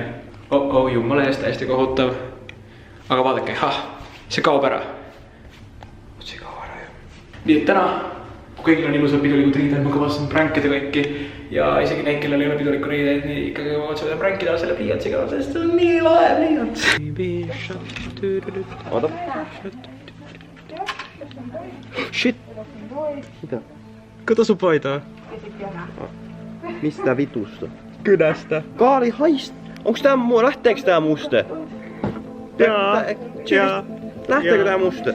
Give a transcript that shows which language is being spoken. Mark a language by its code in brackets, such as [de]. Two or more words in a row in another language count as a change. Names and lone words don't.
[et] Jumala eest täiesti kohutav. Aga vaadake, see kaob ära. See kaob ära ju. Nii et täna, kui kõigil on ilusad pidulikud riided, ma kavatsen pränkida kõiki. Ja isegi neid, kellel ei ole piduliku riideid, nii ikkagi kavatsen pränkida selle pliiatsiga, sest see on nii lahe pliiats. Oota. [fi] Shit. Mitä? Kato sun paitaa. Mistä vitusta? Kynästä. Kaali haist. Onks tää lähteekö tää muste? Jaa. Lähteekö tää muste?